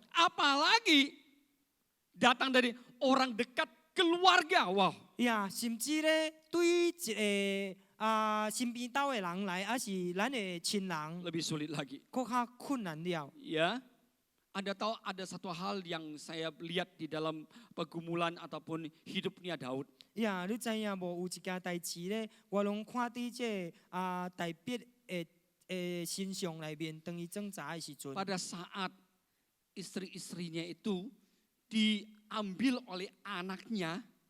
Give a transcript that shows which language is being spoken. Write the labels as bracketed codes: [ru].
[id] Apalagi datang dari orang dekat keluarga. Wow. [nan] 呀，甚至咧，对于一个身边兜的人来，还是咱的亲人， Lebih sulit lagi. 更较困难了。 [id] Ya. Anda tahu ada satu hal yang saya lihat di dalam pergumulan ataupun hidupnya Daud. [nan] 呀，你知影无？有一件代志咧，我拢看伫这大笔的身上内面，当伊挣扎的时阵， [id] Pada saat istri-istrinya itu diambil oleh anaknya,